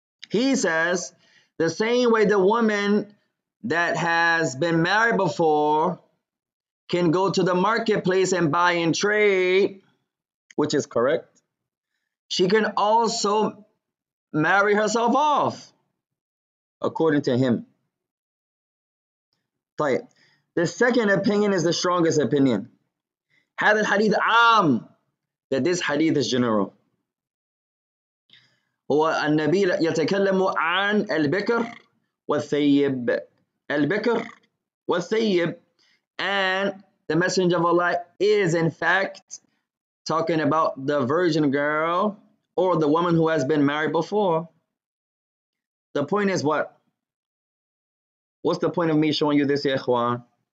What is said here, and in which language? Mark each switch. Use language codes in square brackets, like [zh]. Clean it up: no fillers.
[en] He says the same way the woman that has been married before can go to the marketplace and buy and trade, which is correct, she can also marry herself off, according to him. [ar] طيب. [en] The second opinion is the strongest opinion. [ar] هذا الحديث عام, [en] that this hadith is general. [ar] هو النبي يتكلم عن البكر والثيب. البكر والثيب. And [en] the Messenger of Allah is in fact talking about the virgin girl or the woman who has been married before. The point is what? What's the point of me showing you this, ya ikhwan?